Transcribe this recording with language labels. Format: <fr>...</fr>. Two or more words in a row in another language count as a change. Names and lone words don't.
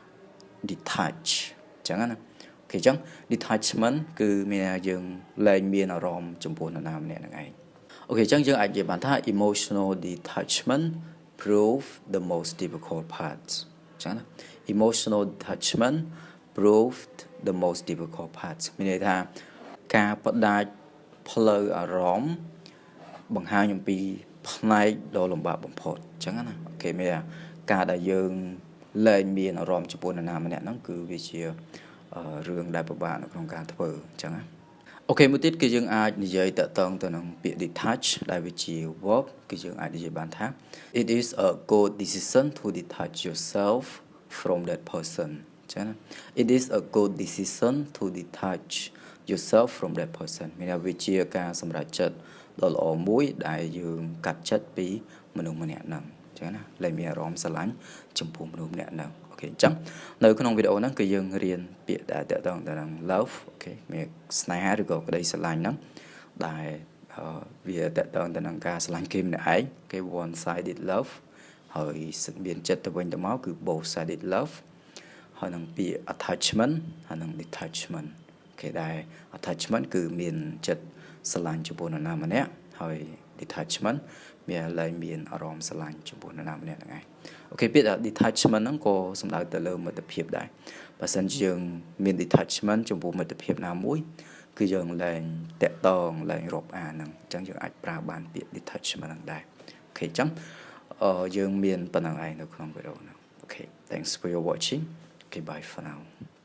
<km>detach អញ្ចឹងណាអូខេអញ្ចឹង detachment គឺមានថាយើងលែងមានអារម្មណ៍ចំពោះនរណា ម្នាក់ហ្នឹងឯងអូខេអញ្ចឹងយើងអាចនិយាយបានថា</km> <en>emotional detachment prove the most difficult parts</en> <km>អញ្ចឹងណា</km> <en>emotional detachment proved the most difficult parts</en> <km>មានន័យថាការបដាច់ផ្លូវអារម្មណ៍បង្ហាញអំពីផ្នែកដ៏លំបាកបំផុតអញ្ចឹងណាអូខេមានថាការដែលយើងលែងមានអារម្មណ៍ចំ ពោះនរណាម្នាក់ហ្នឹងគឺវាជារឿងដែលពិបាកនៅក្នុងការធ្វើអញ្ចឹងណាអូខេមួយទៀតគឺយើងអាចនិយាយតកតងទៅនឹងពាក្យ detach ដែលវាជា verb គឺយើងអាចនិយាយបានថា</km> <en>it is a good decision to detach yourself from that person</en> <km>អញ្ចឹងណា</km> <en>it is a good decision to detach yourself from that person</en> <km>មានថាវាជាការសម្រេចចិត្តដ៏ល្អមួយដែលយើងកាត់ចិត្តពីមនុស្សម្នាក់ហ្នឹងអញ្ចឹងណាលែងមានអារម្មណ៍ស្រឡាញ់ចំពោះមនុស្សម្នាក់ហ្នឹងអូខេអញ្ចឹងនៅក្នុងវីដេអូហ្នឹង គឺយើងរៀនពាក្យដែលតកតងទៅនឹង love អូខេមានស្នេហាឬក៏ក្តីស្រឡាញ់ហ្នឹងដែលវាតកតងទៅនឹងការស្រឡាញ់គេម្នាក់ឯងគេ</km> <en>one sided love</en> <km>ហើយមានចិត្តទៅវិញទៅមកគឺ</km> <en>both sided love</en> <km>ហហើយនឹងពាក្យ attachment ហើយនឹង detachment គេដែរ attachment គឺមានចិត្តស្រឡាញ់ចំ ពោះនរណាម្នាក់ហើយ detachment មានឡើងមានអារម្មណ៍ស្រឡាញ់ចំពោះនរណាម្នាក់ហ្នឹងឯងអូខេពាក្យ detachment ហ្នឹងក៏សំដៅទៅលើមិត្តភាពដែរបើសិនជាយើងមាន detachment ចំពោះមិត្តភាពណាមួយគឺយើងឡើងតាក់តងឡើងរាប់អានហ្នឹងអញ្ចឹងយើងអាចប្រើបានពាក្យ detachment ហ្នឹងដែរអូខេអញ្ចឹងយើងមានប៉ុណ្ណឹងឯងនៅក្នុងវីដេអូហ្នឹងអូខេ</km> <en>thanks for your watching okay bye for now</en>